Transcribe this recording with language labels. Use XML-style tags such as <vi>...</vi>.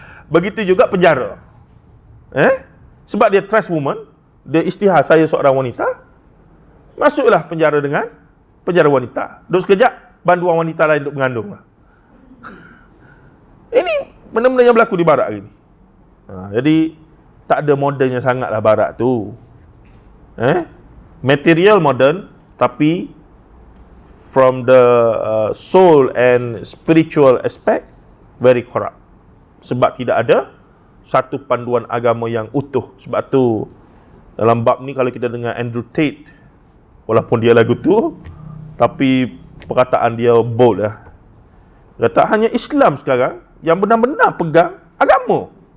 <ms>Begitu juga penjara. Sebab dia trans woman, dia isytihar saya seorang wanita, masuklah penjara dengan penjara wanita. Duduk sekejap, banduan wanita lain duduk mengandung. Ini benda-benda yang berlaku di barat hari ni. Jadi tak ada modennya sangatlah barat tu.</ms> <en>Material modern,</en> <ms>tapi</ms> <en>from the soul and spiritual aspect very corrupt.</en> <ms>Sebab tidak ada satu panduan agama yang utuh. Sebab tu dalam bab ni kalau kita dengar Andrew Tate, walaupun dia lagu tu, tapi perkataan dia bold lah. Kata hanya Islam sekarang yang benar-benar pegang agama.</ms>